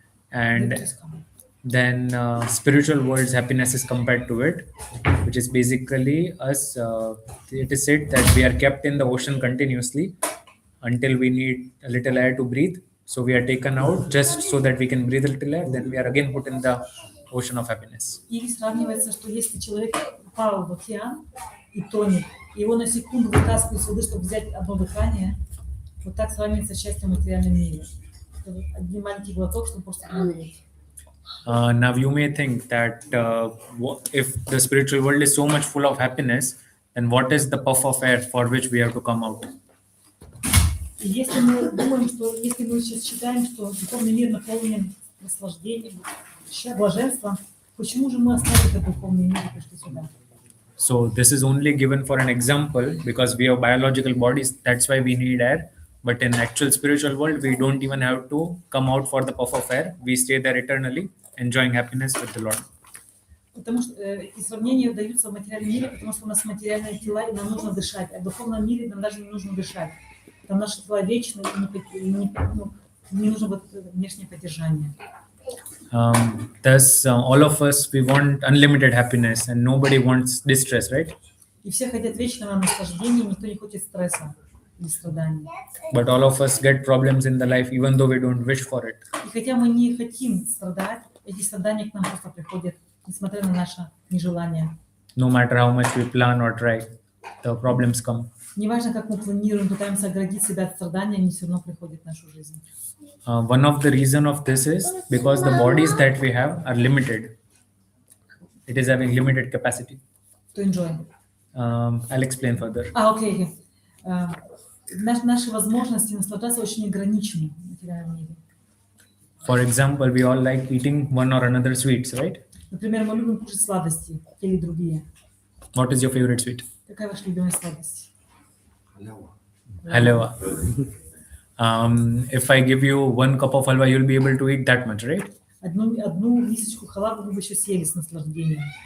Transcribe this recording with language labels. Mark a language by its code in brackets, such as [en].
[en] And then spiritual world's happiness is compared to it, which is basically us. It is said that we are kept in the ocean continuously until we need a little air to breathe. So we are taken out just so that we can breathe a little air. Then we are again put in the ocean of happiness. [ru] И сравнивается, что если человек упал в океан и тонет, его на секунду вытаскивают с воды, чтобы взять одно дыхание. Вот так сравнивается счастье в материальном мире. Это один маленький глоток, чтобы просто умереть. [en] Now you may think that if the spiritual world is so much full of happiness, then what is the puff of air for which we have to come out? [ru] И если мы думаем, что если мы сейчас считаем, что духовный мир наполнен наслаждением, блаженством, почему же мы оставили этот духовный мир и пришли сюда? [en] So this is only given for an example because we have biological bodies. That's why we need air. But in actual spiritual world, we don't even have to come out for the puff of air. We stay there eternally, enjoying happiness with the Lord. [ru] Потому что эти сравнения даются в материальном мире, потому что у нас материальные тела, и нам нужно дышать. А в духовном мире нам даже не нужно дышать. Там наши тела вечны, и не нужно вот внешнее поддержание. [en] Thus, all of us, we want unlimited happiness and nobody wants distress, right? [ru] И все хотят вечного наслаждения, никто не хочет стресса или страданий. [en] But all of us get problems in the life even though we don't wish for it. [ru] И хотя мы не хотим страдать, эти страдания к нам просто приходят, несмотря на наше нежелание. [en] No matter how much we plan or try, the problems come. [ru] Неважно, как мы планируем, пытаемся оградить себя от страданий, они все равно приходят в нашу жизнь. [en] One of the reason of this is because the bodies that we have are limited. It is having limited capacity. To enjoy. I'll explain further. [ru] Окей. Наши возможности наслаждаться очень ограничены в материальном мире. [en] For example, we all like eating one or another sweets, right? [ru] Например, мы любим кушать сладости, те или другие. [en] What is your favorite sweet? [ru] Какая ваша любимая сладость? [en] Halwa. If I give you 1 cup of halwa, you'll be able to eat that much, right? [ru] Одну мисочку халавы вы бы еще съели с наслаждением.